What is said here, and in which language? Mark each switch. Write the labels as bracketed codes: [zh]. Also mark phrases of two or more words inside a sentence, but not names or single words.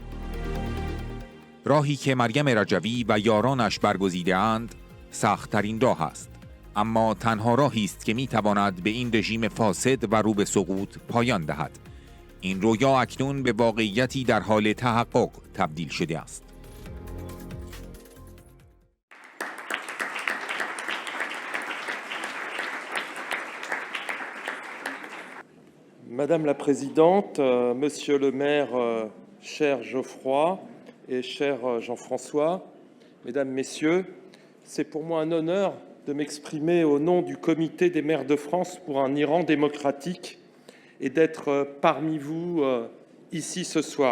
[fa] راهی که مریم رجوی و یارانش برگزیده‌اند سخت‌ترین راه است، اما تنها راهی است که می‌تواند به این رژیم فاسد و رو به سقوط پایان دهد. این رویا اکنون به واقعیتی در حال تحقق تبدیل شده است. [fr] Madame la Présidente, Monsieur le maire, cher Geoffroy et cher Jean-François, Mesdames, Messieurs, c'est pour moi un honneur de m'exprimer au nom du Comité des maires de France pour un Iran démocratique et d'être parmi vous ici ce soir.